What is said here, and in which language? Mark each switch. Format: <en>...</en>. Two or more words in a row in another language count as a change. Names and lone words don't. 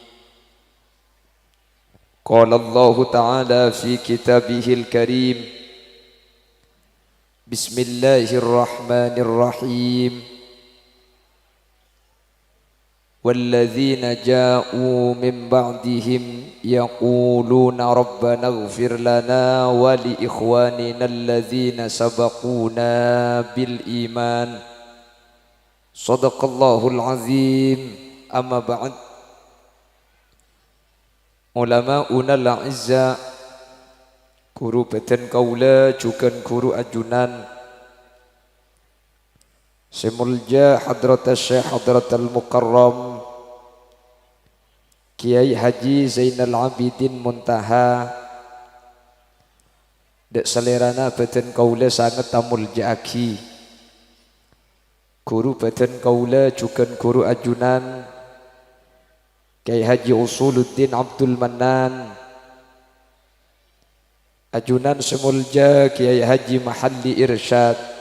<ar>قال الله تعالى في كتابه الكريم بسم الله الرحمن الرحيم والذين جاءوا من بعدهم يقولون ربنا اغفر لنا ولإخواننا الذين سبقونا بالإيمان صدق الله العظيم. أما بعد علماؤنا الأعزاء</ar> <mad>guru beten kaula juga guru ajunan Semulja Hadrat Syekh Hadrat Al-Mukarram Kiai Haji Zainal Abidin Muntaha dek selerana beten kaula sangat tamul jaki guru beten kaula juga guru ajunan Kiai Haji Usuluddin Abdul Manan ajunan semulja Kiai Haji Mahalli Irsyad</mad>